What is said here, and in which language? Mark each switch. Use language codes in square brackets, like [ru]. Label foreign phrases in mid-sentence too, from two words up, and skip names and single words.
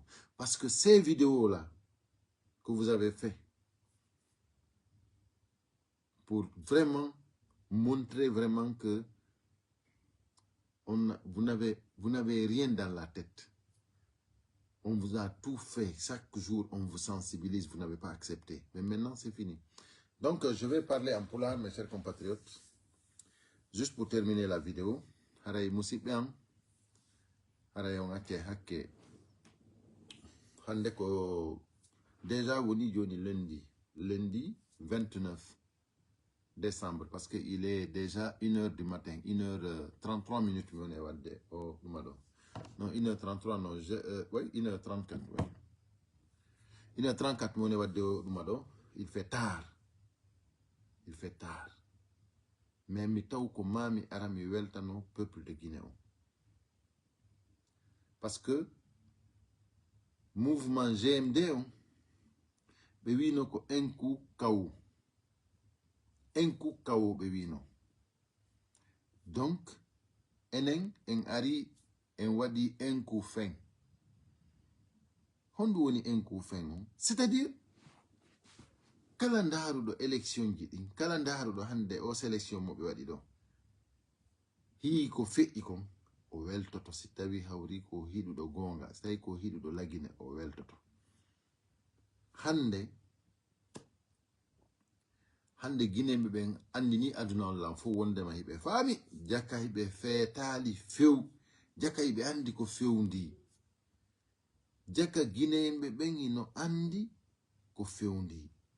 [fr] Parce que ces vidéos-là que vous avez fait pour vraiment montrer vraiment que vous n'avez rien dans la tête. On vous a tout fait. Chaque jour, on vous sensibilise. Vous n'avez pas accepté. Mais maintenant, c'est fini. Donc, je vais parler en pulaar, mes chers compatriotes. Juste pour terminer la vidéo. [ff] Haray musibam. Haray on ake hakke. Hande ko [fr] déjà [ff] woni joni [fr] lundi 29 décembre parce qu'il est déjà 1h du matin, 1h33 minutes non 1h33 non, oui 1h34 oui. 1h34 [ff] mon wadde [fr] il fait tard. Il fait tard. Mais [ff] mi taw ko mami arami weltano [fr] peuple de Guinée. Parce que mouvement GMD [ff] be wino ko [fr] un coup kaou. Un coup kaou [ff] be wino. Donc enen en ari en wadi [fr] un coup fin. [ff] Hondo woni [fr] un coup fin. [ff] C'est-à-dire kalandaru do élection jidi, kalandaru do hande o sélection mo be wadi do. Hi ko fe'i kon o weltoto si tawi hawri ko hidudo gonga, si tawi ko hidudo lagine o weltoto. Hande Guinéɓe ɓen andini aduna on lan fo wondema hiɓe faami jakka hiɓe feetali few jakka hiɓe andi ko fewndi jakka Guinéɓe ɓen ino andi ko fewndi